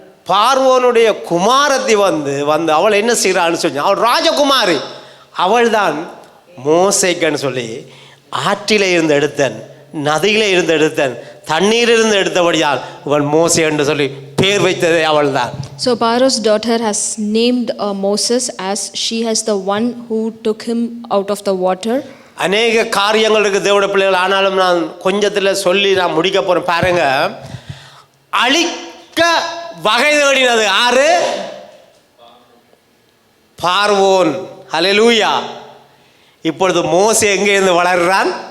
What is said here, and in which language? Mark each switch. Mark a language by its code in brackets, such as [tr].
[ta] பார்வோனுடைய குமாரத்தி வந்து அவள் என்ன செய்கிறான்னு சொல்லி, அவள் ராஜகுமாரி. அவள் தான் மோசேக்குன்னு சொல்லி ஆற்றிலே இருந்து எடுத்தன், நதியிலே இருந்து எடுத்தன், தண்ணீரிலிருந்து எடுத்தபடியால் இவள் மோசே என்று சொல்லி பேர் வைத்ததே அவள் தான். [en] So Paro's daughter has named Moses as she has the one who took him out of the water. [ta] அநேக காரியங்கள் இருக்குது தேவனுடைய பிள்ளைகள். ஆனாலும் நான் கொஞ்சத்தில் சொல்லி நான் முடிக்க போகிறேன். பாருங்க, அழிக்க வகை தேடினது யாரு? பார்வோன். ஹல்லேலூயா. இப்பொழுது மோசே எங்கே இருந்து வளர்றான்?